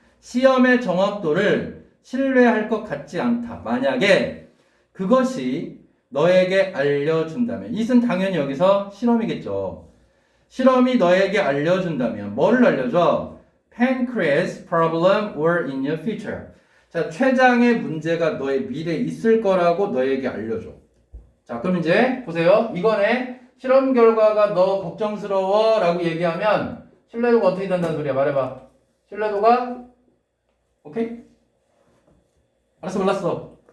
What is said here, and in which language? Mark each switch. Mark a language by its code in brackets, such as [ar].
[ko] 시험의 정확도를 신뢰할 것 같지 않다. 만약에 그것이 너에게 알려준다면. 이것은 당연히 여기서 실험이겠죠. 실험이 너에게 알려준다면 뭐를 알려줘? [en] Pancreas problem or in your future. [ko] 자, 췌장의 문제가 너의 미래에 있을 거라고 너에게 알려줘. 자, 그럼 이제 보세요. 이거네. 실험 결과가 너 걱정스러워 라고 얘기하면 신뢰도가 어떻게 된다는 소리야? 말해봐. 신뢰도가 오케이? 알았어, 몰랐어.